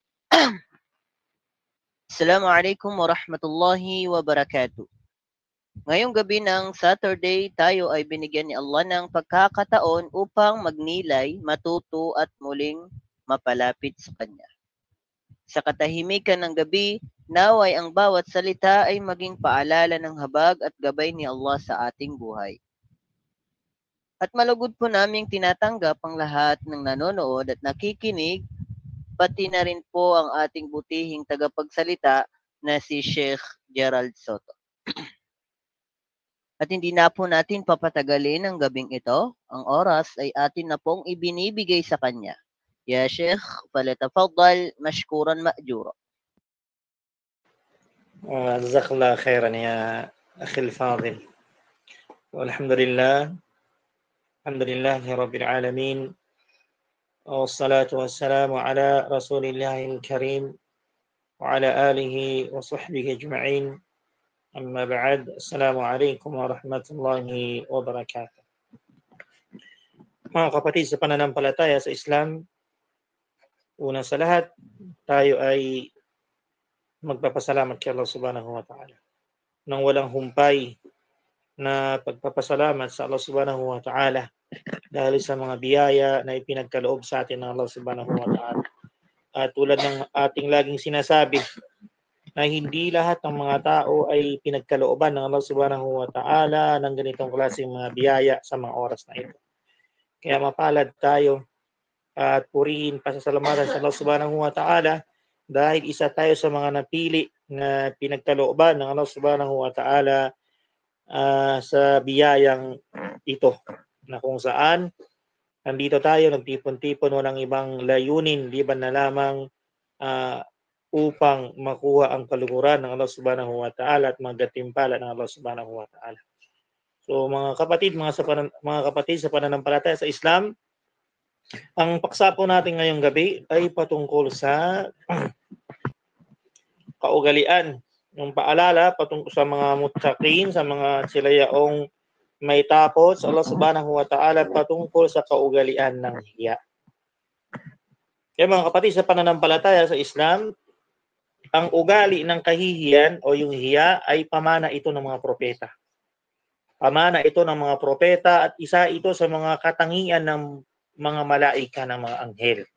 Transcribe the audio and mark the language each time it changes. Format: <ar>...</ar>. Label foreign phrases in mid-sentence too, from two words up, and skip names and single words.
<ar>السلام عليكم ورحمة الله وبركاته.</ar> <tl>Ngayong gabi ng Saturday, tayo ay binigyan ni Allah ng pagkakataon upang magnilay, matuto at muling mapalapit sa Kanya. Sa katahimikan ng gabi, naway ang bawat salita ay maging paalala ng habag at gabay ni Allah sa ating buhay. At malugod po naming tinatanggap ang lahat ng nanonood at nakikinig, pati na rin po ang ating butihing tagapagsalita na si Sheikh Gerald Soto. At hindi na po natin papatagalin ang gabing ito. Ang oras ay atin na pong ibinibigay sa kanya.</tl> <ar>يا شيخ فليتفضل مشكورا مأجورا. جزاك الله خيرا يا أخي الفاضل. والحمد لله رب العالمين، والصلاة والسلام على رسول الله الكريم وعلى آله وصحبه أجمعين. أما بعد، السلام عليكم ورحمة الله وبركاته.</ar> <tl>Mga kapatid sa pananampalataya sa Islam, una sa lahat, tayo ay magpapasalamat kay Allah</tl> <ar>سبحانه وتعالى.</ar> <tl>Nang walang humpay na pagpapasalamat sa Allah</tl> <ar>سبحانه وتعالى</ar> <tl>dahil sa mga biyaya na ipinagkaloob sa atin ng Allah</tl> <ar>سبحانه وتعالى.</ar> <tl>At tulad ng ating laging sinasabi, na hindi lahat ng mga tao ay pinagkalooban ng Allah</tl> <ar>سبحانه وتعالى</ar> <tl>ng ganitong klaseng mga biyaya sa mga oras na ito. Kaya mapalad tayo at purihin pasasalamatan sa Allah</tl> <ar>سبحانه وتعالى</ar> <tl>dahil isa tayo sa mga napili na pinagkalooban ng Allah</tl> <ar>سبحانه وتعالى</ar> <tl>sa biyayang ito, na kung saan nandito tayo nagtipon-tipon, walang ibang layunin liban na lamang upang makuha ang kaluguran ng Allah</tl> <ar>سبحانه وتعالى</ar> <tl>at magatimpala ng Allah</tl> <ar>سبحانه وتعالى.</ar> <tl>So mga kapatid sa pananampalataya sa Islam, ang paksa po natin ngayong gabi ay patungkol sa kaugalian. Yung paalala patungkol sa mga muttaqin, sa mga silayaong may takot sa Allah</tl> <ar>سبحانه وتعالى</ar> <tl>patungkol sa kaugalian ng hiya. Kaya mga kapatid sa pananampalataya sa Islam, ang ugali ng kahihiyan o yung hiya ay pamana ito ng mga propeta. Pamana ito ng mga propeta at isa ito sa mga katangian ng mga malaika, ng mga anghel.</tl>